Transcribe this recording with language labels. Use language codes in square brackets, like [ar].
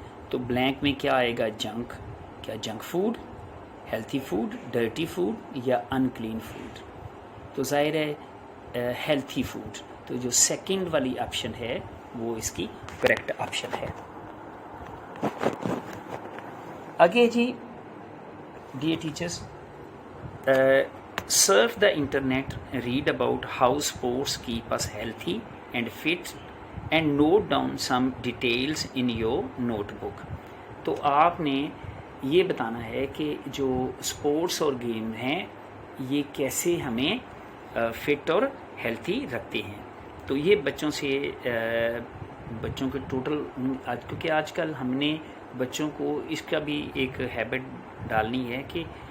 [ur] تو بلینک میں کیا آئے گا جنک. کیا junk food, healthy food, dirty food یا ان کلین فوڈ. تو ظاہر ہے ہیلتھی فوڈ. تو جو سیکنڈ والی آپشن ہے وہ اس کی کریکٹ آپشن ہے. آگے جی dear teachers [en] surf the internet, read about how sports keep us healthy and fit and note down some details in your notebook. [ur] تو آپ نے یہ بتانا ہے کہ جو اسپورٹس اور گیم ہیں یہ کیسے ہمیں فٹ اور ہیلتھی رکھتے ہیں. تو یہ بچوں سے بچوں کے ٹوٹل کیونکہ آج کل ہم نے بچوں کو اس کا بھی ایک ہیبٹ ڈالنی ہے کہ